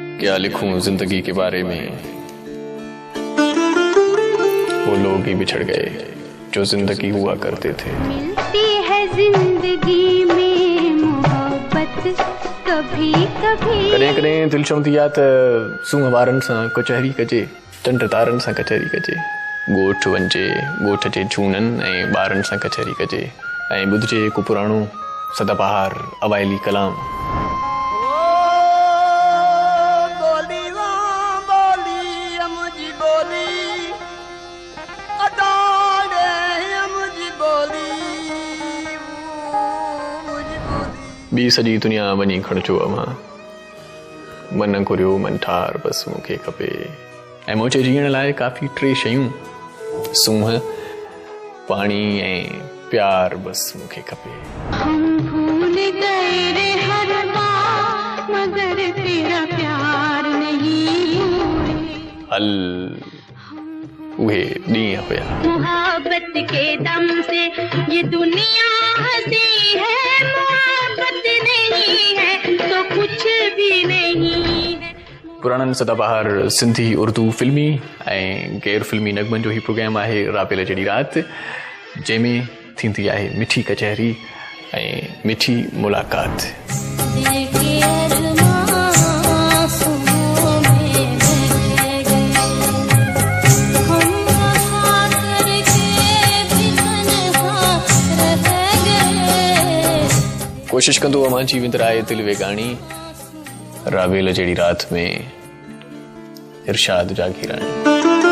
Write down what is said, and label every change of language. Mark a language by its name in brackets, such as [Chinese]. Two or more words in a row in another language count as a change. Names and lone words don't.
[Urdu] کیا لکھوں زندگی کے بارے میں، وہ لوگ ہی بچھڑ گئے جو زندگی ہوا کرتے تھے. ملتی ہے زندگی میں محبت کبھی کبھی, [Sindhi] करें करें दिल चवंदी आहे त सूंह वारनि सां कचहरी कजे, चंड तारनि सां कचहरी कजे, ॻोठ वञिजे ॻोठ जे झूननि ऐं ॿारनि सां कचहरी कजे, ऐं ॿुधिजे को पुराणो सदाबहार अवाइली कलाम। ॿी सॼी दुनिया वञी खणिजो अमां, मन घुरियो मन ठार बसि मूंखे खपे। ऐं मुंहिंजे जीअण लाइ काफ़ी टे शयूं, सूंह पाणी ऐं प्यार बसि मूंखे खपे। [Urdu] ہم بھول گئے رے ہر بار مگر تیرا پیار نہیں بھولے. [Sindhi] हल उहे ॾींहं हुया। [Urdu] محبت کے دم سے یہ دنیا حسیں ہے، محبت نہیں ہے تو کچھ بھی نہیں ہے. [Sindhi] पुराणनि सदाबहार सिंधी उर्दू फिल्मी ऐं गैर फिल्मी नगमनि जो ही प्रोग्राम आहे राबेल जहिड़ी राति, जंहिंमें थींदी आहे मिठी कचहरी ऐं मिठी मुलाक़ात। कोशिश कंदो अमां जी विंदराए दिल वेगाणी, राबेल जहिड़ी राति में इरशाद जागीराणी।